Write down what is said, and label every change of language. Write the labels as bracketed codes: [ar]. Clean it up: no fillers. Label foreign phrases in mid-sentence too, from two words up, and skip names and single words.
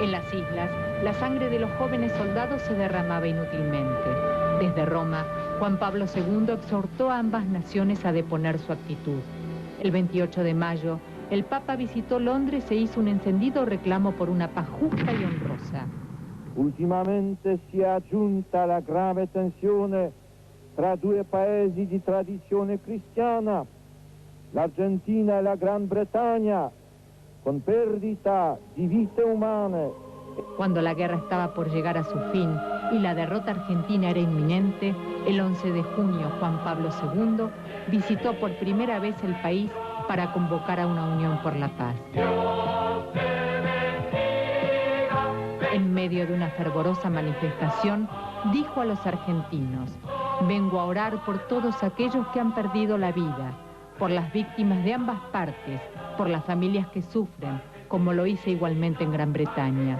[es] En las islas, la sangre de los jóvenes soldados se derramaba inútilmente. Desde Roma, Juan Pablo II exhortó a ambas naciones a deponer su actitud. El 28 de mayo, el Papa visitó Londres e hizo un encendido reclamo por una paz justa y honrosa. [it] Ultimamente si è aggiunta la grave tensione tra 2 paesi di tradizione cristiana, l'Argentina e la Gran Bretagna, con perdita di vite umane. [es] Cuando la guerra estaba por llegar a su fin y la derrota argentina era inminente, el 11 de junio Juan Pablo II visitó por primera vez el país para convocar a una unión por la paz. En medio medio de una fervorosa manifestación, dijo a los argentinos: vengo a orar por todos aquellos que han perdido la vida, por las víctimas de ambas partes, por las familias que sufren, como lo hice igualmente en Gran Bretaña.